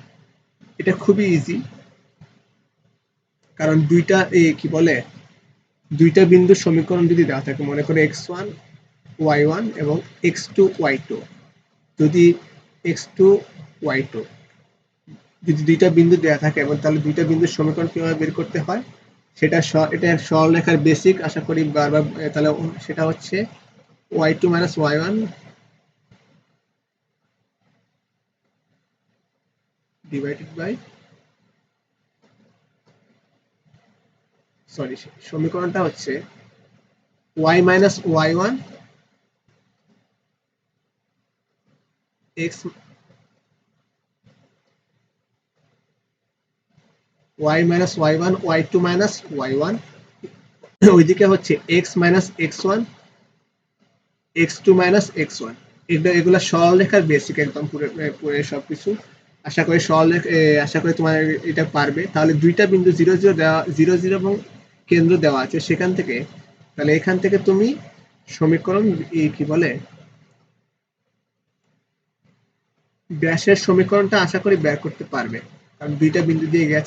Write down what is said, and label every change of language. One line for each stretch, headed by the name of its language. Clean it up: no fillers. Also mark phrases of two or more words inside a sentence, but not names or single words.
Bangla: এটা খুবই ইজি, কারণ দুইটা বিন্দুর সমীকরণ যদি দেওয়া থাকে, মনে করো x1 y1 এবং x2 y2, যদি x2 y2 যদি দুইটা বিন্দু দেওয়া থাকে, এবং তাহলে দুইটা বিন্দুর সমীকরণ কিভাবে বের করতে হয়, এটা সরলরেখার বেসিক আশা করি বারবার। তাহলে সেটা হচ্ছে y2 - y1
English: divided by,
Bangla: সরি সমীকরণটা হচ্ছে y - y1 x y - y1 y2 - y1, ওইদিকে হচ্ছে x - x1 x2 - x1। এগুলা সরলরেখার বেসিক একদম পুরো সবকিছু। আশা করি তোমার এটা পারবে। তাহলে দুইটা বিন্দু 0 0 দেওয়া, 0 0 এবং কেন্দ্র দেওয়া আছে সেখান থেকে, তাহলে এখান থেকে তুমি সমীকরণ কি বলে ব্যাসের সমীকরণটা আশা করি বের করতে পারবে, কারণ দুইটা বিন্দু দিয়ে গেছে।